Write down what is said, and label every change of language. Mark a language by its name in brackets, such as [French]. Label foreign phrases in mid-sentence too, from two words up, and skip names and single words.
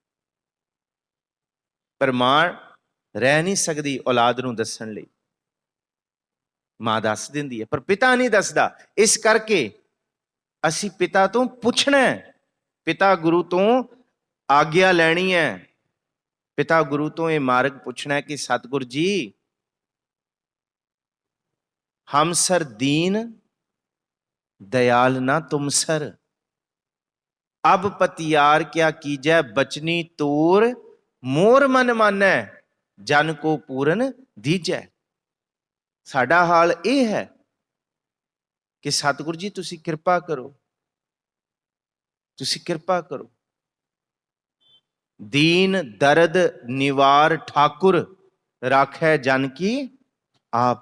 [Punjabi] ਪਰ ਮਾਂ ਰਹਿ ਨਹੀਂ ਸਕਦੀ ਔਲਾਦ ਨੂੰ ਦੱਸਣ ਲਈ, ਮਾਂ ਦੱਸ ਦਿੰਦੀ ਹੈ, ਪਰ ਪਿਤਾ ਨਹੀਂ ਦੱਸਦਾ। ਇਸ ਕਰਕੇ ਅਸੀਂ ਪਿਤਾ ਤੋਂ ਪੁੱਛਣਾ ਹੈ, ਪਿਤਾ ਗੁਰੂ ਤੋਂ ਆਗਿਆ ਲੈਣੀ ਹੈ, ਪਿਤਾ ਗੁਰੂ ਤੋਂ ਇਹ ਮਾਰਗ ਪੁੱਛਣਾ ਹੈ ਕਿ ਸਤਿਗੁਰ ਜੀ ਹਮ ਸਰ ਦੀਨ ਦਇਆਲ ਨਾ ਤੁਮ ਸਰ, ਅਬ ਪਤਿਆਰ ਕਿਆ ਕੀਜੈ ਬਚਨੀ ਤੋਰ, ਮੋਰ ਮਨ ਮਾਨੈ ਜਨ ਕੋ ਪੂਰਨ ਦੀਜੈ। ਸਾਡਾ ਹਾਲ ਇਹ ਹੈ ਕਿ ਸਤਿਗੁਰ ਜੀ ਤੁਸੀਂ ਕਿਰਪਾ ਕਰੋ, ਤੁਸੀਂ ਕਿਰਪਾ ਕਰੋ। ਦੀਨ ਦਰਦ ਨਿਵਾਰ ਠਾਕੁਰ, ਰਾਖੈ ਜਨ ਕੀ ਆਪ।